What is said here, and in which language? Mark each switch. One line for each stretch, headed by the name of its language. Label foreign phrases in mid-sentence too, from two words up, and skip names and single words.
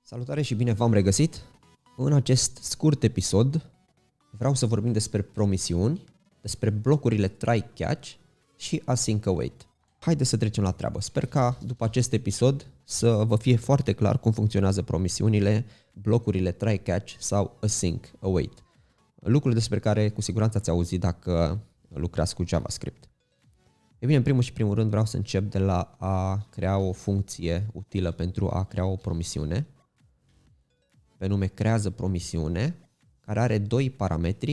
Romanian: Salutare și bine v-am regăsit! În acest scurt episod vreau să vorbim despre promisiuni, despre blocurile
English: try-catch
Romanian: și
English: async await.
Romanian: Haideți să trecem la treabă. Sper ca după acest episod să vă fie foarte clar cum funcționează promisiunile, blocurile
English: try-catch
Romanian: sau
English: async await.
Romanian: Lucruri despre care cu siguranță ați auzit dacă lucrați cu JavaScript. E bine, în primul și primul rând vreau să încep de la a crea o funcție utilă pentru a crea o promisiune. Pe nume creează promisiune, care are doi parametri.